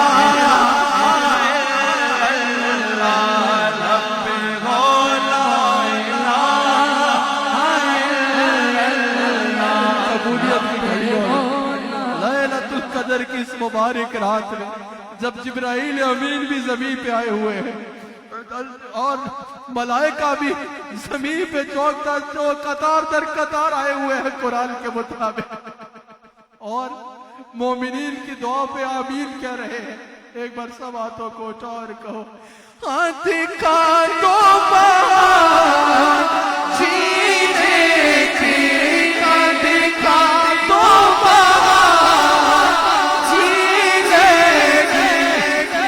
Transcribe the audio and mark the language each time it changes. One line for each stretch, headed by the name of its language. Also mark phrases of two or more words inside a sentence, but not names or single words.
Arabic: الا اللہ،
Urdu: لب پہ ہو
Arabic: لا الہ الا اللہ۔
Urdu: قبولیت کی گھڑیوں لیلۃ القدر کی اس مبارک رات میں جب جبرائیل امین بھی زمین پہ آئے ہوئے ہیں اور ملائکہ بھی زمین پہ قطار در قطار آئے ہوئے ہیں قرآن کے مطابق، اور مومنین کی دعا پہ آمین کہہ رہے ہیں. ایک بار سب ہاتھوں کو اٹھا اور کہو دکھا دو بہار جینے کی، دکھا دو بہار جینے کی.